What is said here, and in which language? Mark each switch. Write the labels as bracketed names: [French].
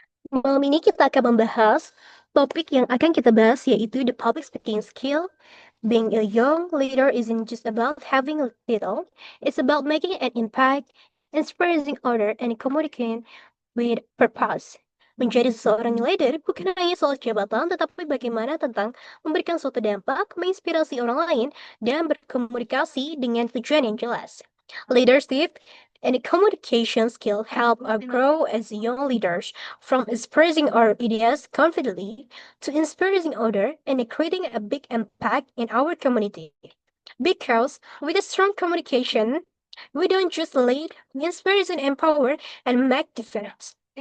[Indonesian] Malam ini kita akan membahas topik yang akan kita bahas yaitu [English] the public speaking skill. Being a young leader isn't just about having a title, it's about making an impact, inspiring order, and communicating with purpose. [Indonesian] Menjadi seorang leader bukan hanya soal jabatan, tetapi bagaimana tentang memberikan suatu dampak, menginspirasi orang lain, dan berkomunikasi dengan tujuan yang jelas. [English] Leadership and communication skill help us grow as young leaders, from expressing our ideas confidently to inspiring others and creating a big impact in our community. Because with a strong communication, we don't just lead, we inspire and empower and make difference.